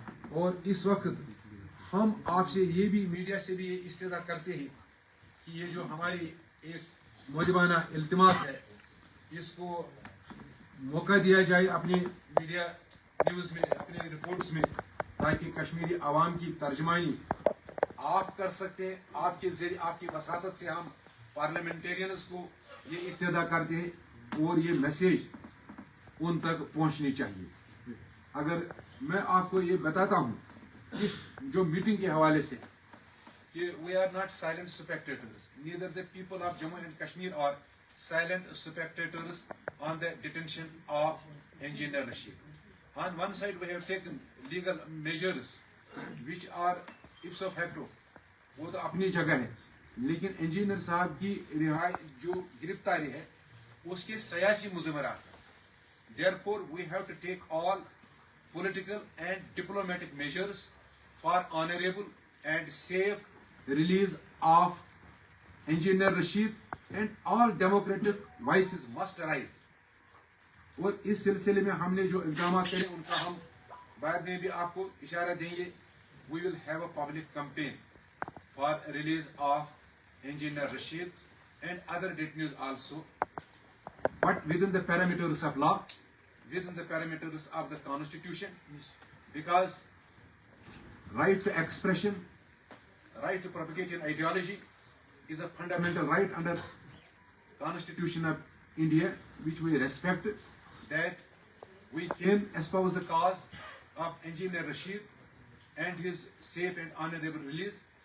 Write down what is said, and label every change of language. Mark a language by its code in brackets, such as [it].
[ur] اور اس وقت ہم آپ سے یہ بھی میڈیا سے بھی یہ استدعا کرتے ہیں کہ یہ جو ہماری ایک مؤدبانہ التماس ہے اس کو موقع دیا جائے اپنے میڈیا نیوز میں اپنے رپورٹس میں تاکہ کشمیری عوام کی ترجمانی آپ کر سکتے ہیں. آپ کے ذریعے آپ کی وساطت سے ہم پارلیمنٹیرینز کو یہ استدعا کرتے ہیں اور یہ میسیج ان تک پہنچنی چاہیے. اگر میں آپ کو یہ بتاتا ہوں اس جو میٹنگ کے حوالے سے کہ [en] we are not silent spectators, neither the people of Jammu and Kashmir are silent spectators on the detention of Engineer Rashid. On one side we have taken legal measures which are ipso facto, [ur] وہ تو اپنی جگہ ہے, لیکن engineer صاحب کی رہائی جو گرفتاری ہے اس کے سیاسی مضمرات ہیں. [en] Therefore, we have to take all political and diplomatic measures for honorable and safe release of Engineer Rashid, and all democratic voices must rise. [ur] اور اس سلسلے میں ہم نے جو اقدامات کرے ان کا ہم بعد میں بھی آپ کو اشارہ دیں گے. [en] We will have a public campaign for release of Engineer Rashid and other detainees also, but within the parameters of law, within the parameters of the Constitution, because right to expression, right to propagate an ideology is a fundamental right under Constitution of India, which we respect, that we can espouse the cause of Engineer Rashid and his safe and honorable release.